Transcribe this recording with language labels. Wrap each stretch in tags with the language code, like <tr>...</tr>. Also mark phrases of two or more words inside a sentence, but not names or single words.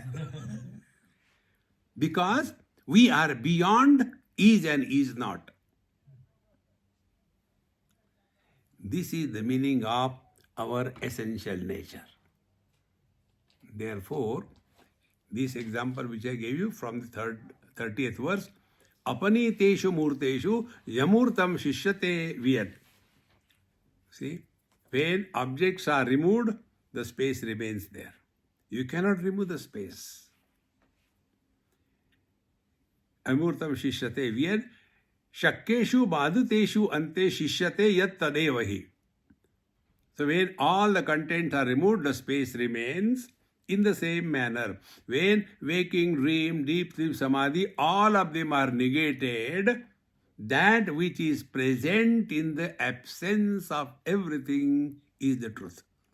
<en>Because we are beyond is and is not. This is the meaning of our essential nature. Therefore, this example which I gave you from the 30th verse,</en> <sa>अपनीतेषु मूर्तेषु ह्यमूर्तं शिष्यते वियत्.</sa> <en>See, when objects are removed, the space remains there. You cannot remove the space.</en> <sa>अमूर्तं शिष्यते वियत्. शक्केषु बाधितेषु अन्ते शिष्यते यत् तदेव हि.</sa> <en>So when all the contents are removed, the space remains. In the same manner, when waking, dream, deep sleep, samadhi, all of them are negated, that which is present in the absence of everything is the truth.</en>